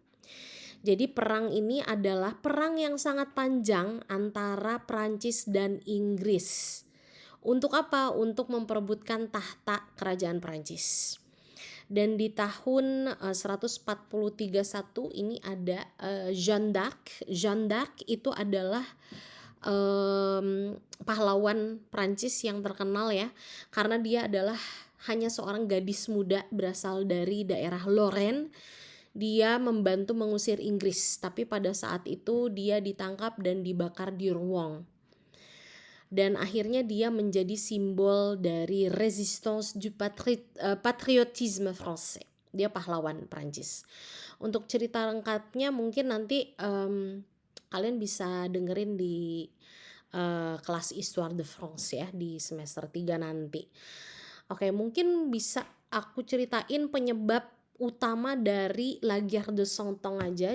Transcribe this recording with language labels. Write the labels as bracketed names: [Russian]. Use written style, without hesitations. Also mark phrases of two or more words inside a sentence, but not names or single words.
[Indonesian] Jadi perang ini adalah perang yang sangat panjang antara Prancis dan Inggris. Untuk apa? Untuk memperebutkan tahta kerajaan Prancis. Dan di tahun 1431 ini ada Jeanne d'Arc. Jeanne d'Arc itu adalah pahlawan Prancis yang terkenal ya, karena dia adalah hanya seorang gadis muda berasal dari daerah Lorraine. Dia membantu mengusir Inggris, tapi pada saat itu dia ditangkap dan dibakar di Rouen. Dan akhirnya dia menjadi simbol dari [French] resistance du patriotisme français. [Indonesian] Dia pahlawan Prancis. Untuk cerita lengkapnya mungkin nanti kalian bisa dengerin di kelas Histoire de France ya di semester 3 nanti. Oke, mungkin bisa aku ceritain penyebab utama dari La Guerre de Cent Ans aja.